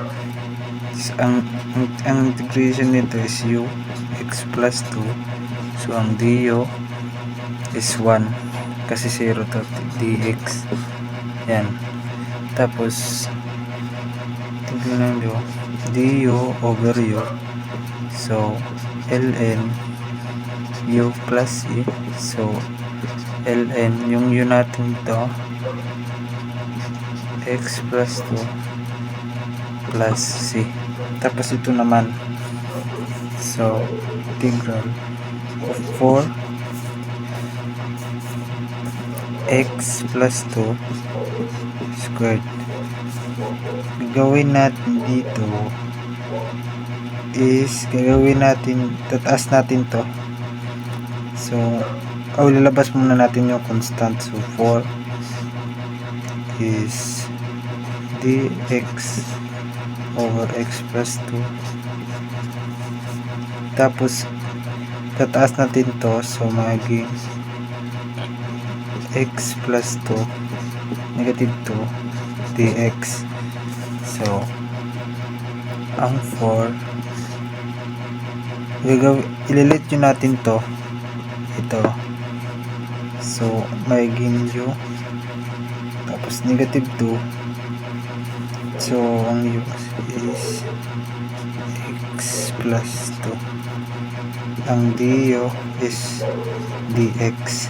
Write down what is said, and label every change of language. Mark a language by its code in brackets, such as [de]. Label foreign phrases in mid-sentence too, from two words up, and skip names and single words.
[tl] Ang integration nito [en] is u x plus 2, [tl] so ang du is 1 kasi [en] 0 to dx [tl] yan. Tapos tignan nyo [en] du over u, so ln u plus c, so ln [tl] yung u natin ito [en] x plus 2 plus c. [tl] Tapos ito naman, [en] so integral of 4 x plus 2 squared. [tl] Gagawin natin dito is tataas natin to, so lalabas muna natin yung constant, so 4 [en] is dx over x plus 2, [tl] tapos tataas natin to, so magiging [en] x plus 2 negative 2 dx. [tl] So ang 4 ililit yun natin to ito, so magiging u, tapos [en] negative 2, [tl] so ang u [en] is x plus 2, [tl] ang du [en] is dx.